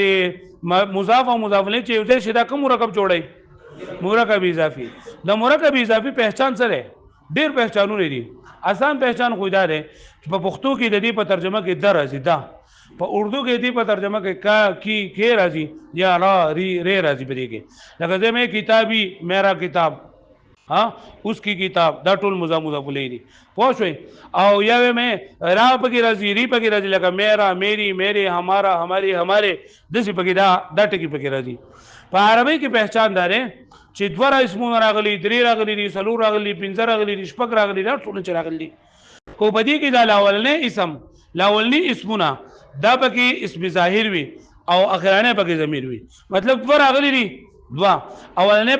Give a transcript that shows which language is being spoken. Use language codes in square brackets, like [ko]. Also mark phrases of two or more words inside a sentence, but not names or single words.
[ps] د مضاف او مضاف الیه چې یو ځای شي دا کوم مرکب جوړي مرکب اضافي د مرکب اضافي پہچان سره ډیر پہچانونه دي آسان پہچان خو دا ده په پښتو کې د دې په ترجمه کې در راځي دا په اردو کې دې په ترجمه کې [ur] کا کی [ps] کې راځي یا را ری ری راځي په دې کې لکه زه مې کتابي [ur] میرا کتاب ها اس کی کتاب [ps] دا ټول مضاف الیه دي پوه شئ او یا مې را پکې راځي ری پکې راځي لکه [ur] میرا میری میرے ہمارا ہماری ہمارے [ps] دسی پکې دا ټکی پکې راځي په عربی کې پہچان دار چې دوه اسمونه راغلي درې راغلي دي څلور راغلي پنځه راغلي دي شپږ راغلي دا ټول چې راغلي خو په دې کې دا لاولنې اسم لاولنې اسمونه دا پکې اسم ظاهر وي او اخرانه پکې ضمیر وي مطلب دوه راغلي دي دوه اولنې